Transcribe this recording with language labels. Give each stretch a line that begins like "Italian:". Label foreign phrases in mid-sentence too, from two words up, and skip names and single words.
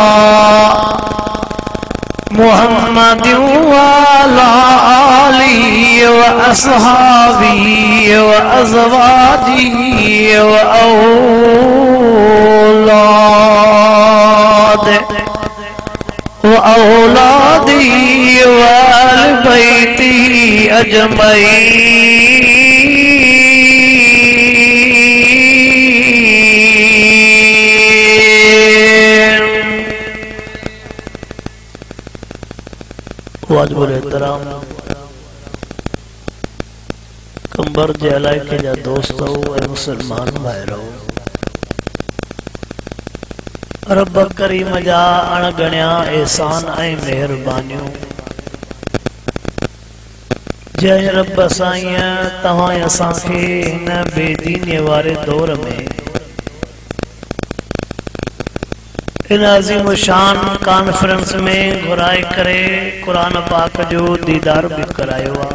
Arabic: محمدٍ وعلى آله وأصحابه وأزواجه وأولاده وآل بيته أجمعين.
Sindhi: वाजिबुल एहतराम कंबर जे इलाइके जा दोस्तो ऐं मुसलमान भाइरो, रब करीम जा अणगणिया एहसान ऐं मेहरबानियूं जय रब साईं तव्हां असांखे हिन बेदीनीअ वारे दौर में इन अज़ीम शान कॉन्फ्रेंस में घुराए करे कुरान पाक जो दीदार भी करायो